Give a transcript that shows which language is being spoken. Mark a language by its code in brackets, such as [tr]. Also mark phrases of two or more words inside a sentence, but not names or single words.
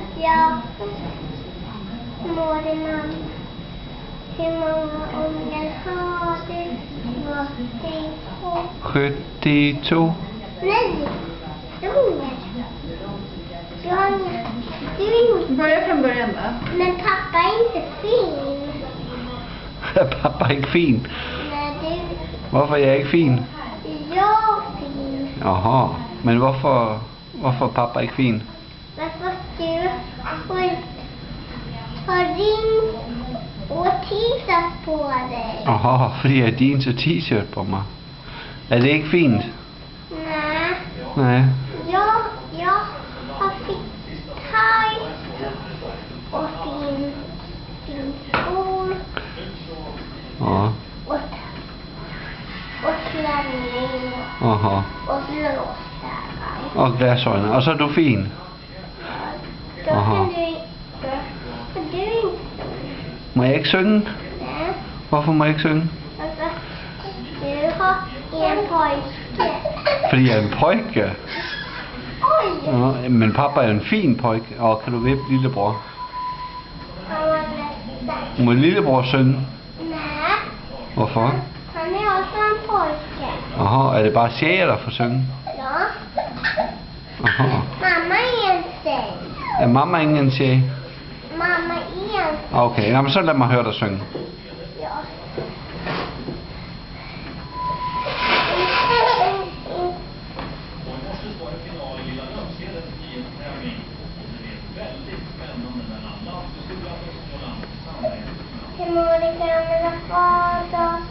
[sv] Ja. Mår din mamma? Hur många ungar har du? 72. Nej, ungar. Du har inga. Du är inte. Börja från början då. Men pappa är inte fin. Pappa är inte fin. Nej, du. [da] Hvorfor er jeg ikke fin? [sv] Jag är fin. [da] Jaha, men hvorfor er pappa ikke fin? [sv] Varför du har ring och t-shirt på dig? [da] Jaha, fordi jeg har jeans og t-shirt på mig. Er det ikke fint? [sv] Nej. Nej. Jag har fick taj och fin skor [da] Ja. [sv] och klänning [da] Jaha. [sv] och blåsar. [da] Og glasøjne. Og så er du fin. [sv] Då [da] Aha. [sv] kan du inte. För du är inte. [da] Må jeg ikke synge? [sv] Nej. [da] Hvorfor må jeg ikke synge? [sv] Alltså, du har en pojke. [da] Fordi jeg er en pojke. [sv] Oj! [da] Ja, men pappa er en fin pojke. Og kan du vippe lillebror? [sv] Han var nästan. [da] Må lillebror synge? [sv] Nej, [da] Hvorfor? [sv] han är också en pojke. [da] Jaha, er det bare tjejer, der får synge? [sv] Ja. [da] Jaha. [sv] Mamma är en tjej. [da] Er mamma ingen tjej? [sv] Mamma är en. [da] Okay, jamen, så lad mig høre dig synge. [sv] Ja. Hur mår din gamla fader?